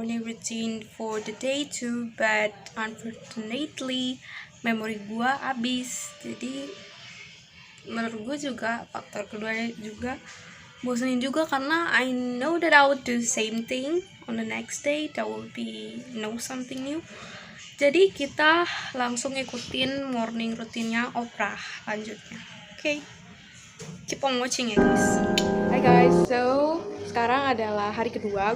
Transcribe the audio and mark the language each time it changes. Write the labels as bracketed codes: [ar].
[en] morning routine for the day 2, but unfortunately [id] memori gua habis. Jadi menurut gue juga faktor keduanya juga bosenin juga, karena [en] I know that I would do the same thing on the next day. That would be something new. [id] Jadi kita langsung ikutin morning rutinnya Oprah lanjutnya. [en] Okay, keep on watching ya guys. Hi guys, so [id] sekarang adalah hari kedua.